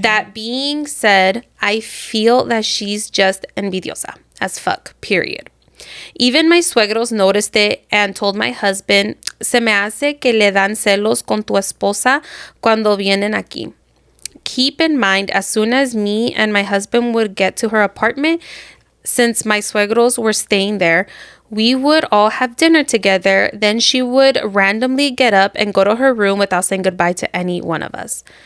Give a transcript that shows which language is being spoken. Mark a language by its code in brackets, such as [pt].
[en] That being said, I feel that she's just envidiosa as fuck, period. Even my suegros noticed it and told my husband, [es] se me hace que le dan celos con tu esposa cuando vienen aquí. [en] Keep in mind, as soon as me and my husband would get to her apartment, since my suegros were staying there, we would all have dinner together. Then she would randomly get up and go to her room without saying goodbye to any one of us.